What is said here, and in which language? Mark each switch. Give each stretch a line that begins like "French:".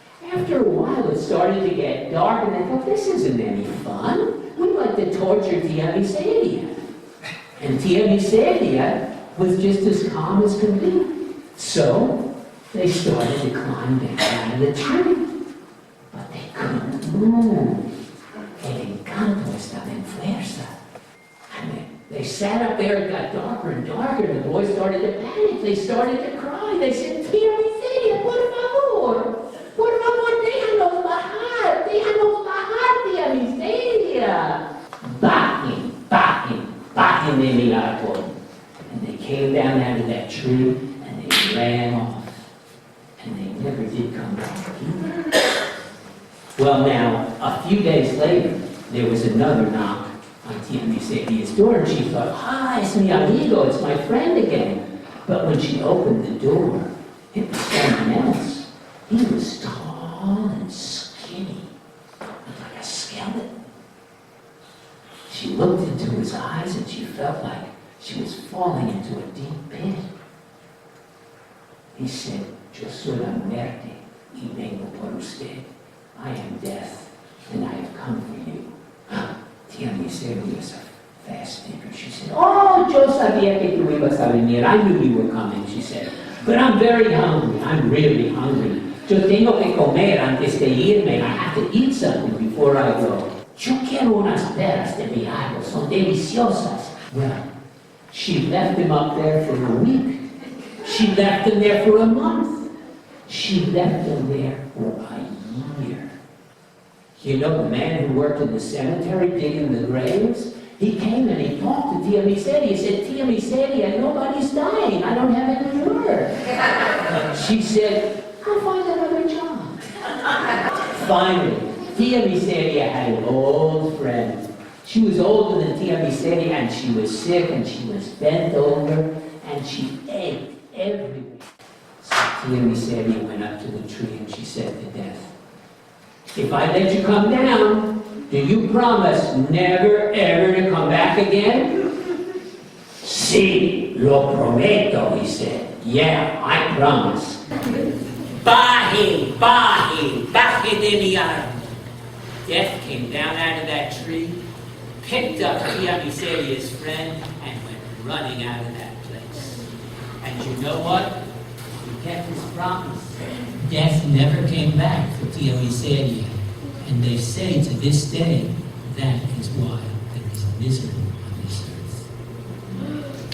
English: After a while, it started to get dark, and they thought, "This isn't any fun. We'd like to torture Tia Misera." And Tia Misera was just as calm as could be. So they started to climb down out of the tree. But they couldn't move.
Spanish: El encanto estaba en fuerza.
English: And they sat up there, it got darker and darker, and the boys started to panic. They started to cry. They said, "Tia Misera,
Spanish: por favor. Por favor, déjanos bajar. Déjanos bajar, Tia Misera. Bajen, bajen, bajen de mi árbol."
English: And they came down out of that tree, and they ran off. And they never did come back. Well, now, a few days later, there was another knock on Tia Misera's door, and she thought, "Ah,
Spanish: es mi amigo,
English: it's my friend again." But when she opened the door, it was someone else. He was tall tall and skinny, like a skeleton. She looked into his eyes and she felt like she was falling into a deep pit.
Spanish: He said, "Yo soy la muerte y vengo por usted.
English: I am death and I have come for you." Tia Misera was a fast thinker.
Spanish: She said, "Oh, yo sabía que tú ibas a venir.
English: I knew you were coming," she said. "But I'm very hungry. I'm really hungry.
Spanish: Yo tengo que comer antes de irme.
English: I have to eat something before I go.
Spanish: Yo quiero unas peras de mi árbol. Son deliciosas."
English: Well, she left him up there for a week. She left him there for a month. She left him there for a year. You know, the man who worked in the cemetery digging the graves, he came and he talked to Tia Misera. He said, "Tia Misera, nobody's dying. I don't have any word." She said, "I'll find another job." Finally, Tia Misera had an old friend. She was older than Tia Misera, and she was sick, and she was bent over, and she ached everywhere. So Tia Misera went up to the tree and she said to Death, "If I let you come down, do you promise never ever to come back again?"
Spanish: "Sí, lo prometo,"
English: he said. "Yeah, I promise."
Spanish: Baje, baje, baje de mi árbol.
English: Death came down out of that tree, picked up Tia Misera's friend, and went running out of that place. And you know what? He kept his promise. Death never came back for Tia Misera. And they say to this day, that is why there is misery on this earth.